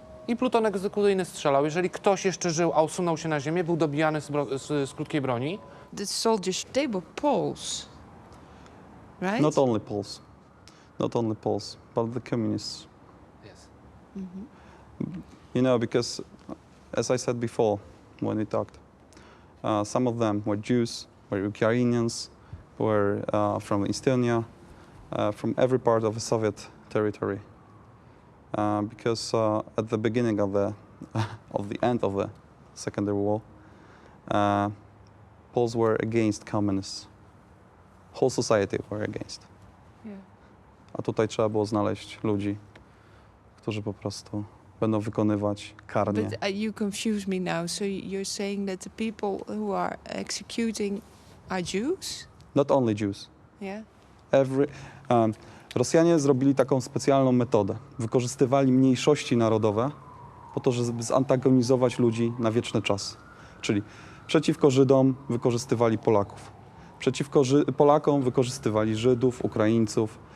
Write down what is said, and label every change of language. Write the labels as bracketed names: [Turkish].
[Polish] i pluton egzekucyjny strzelał. Jeżeli ktoś jeszcze żył, a usunął się na ziemię, był dobijany z krótkiej broni. [English] the soldiers, they were Poles, right? Not only Poles, but the communists. Yes. You know, because as I said before when we talked, some of them were Jews, were Ukrainians, were from Estonia, from every part of the Soviet territory. Because at the beginning of the end of the Secondary War, Poles were against communists. Whole society were against. Yeah. [Polish] A tutaj trzeba było znaleźć ludzi, którzy po prostu będą wykonywać karnie. [English] But you confuse me now. So you're saying that the people who are executing are Jews? Not only Jews. Yeah. [Polish] Rosjanie zrobili taką specjalną metodę. Wykorzystywali mniejszości narodowe po to, żeby zantagonizować ludzi na wieczny czas. Czyli przeciwko Żydom wykorzystywali Polaków. Przeciwko Polakom wykorzystywali Żydów, Ukraińców.